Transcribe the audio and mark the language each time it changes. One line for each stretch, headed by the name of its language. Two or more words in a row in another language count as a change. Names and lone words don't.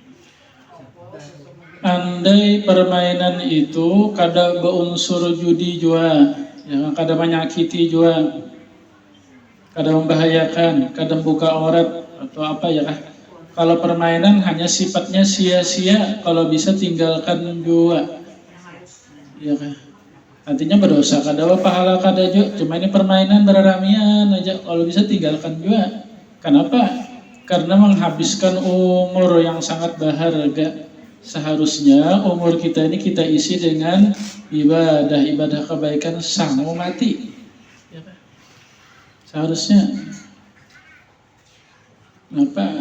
Banjar: Andai permainan itu kada beunsur judi jua, ya, kada menyakiti jua, kada membahayakan, kada membuka aurat atau apa ya kah? Kalau permainan hanya sifatnya sia-sia, kalau bisa tinggalkan jua, ya kah? Artinya berdosa, kada pahala kada jua. Cuma ini permainan beraramian aja, kalau bisa tinggalkan jua. Kenapa?
Indonesian: Karena menghabiskan umur yang sangat berharga. Seharusnya umur kita ini kita isi dengan ibadah kebaikan sampai mati. Ya, seharusnya. Kenapa?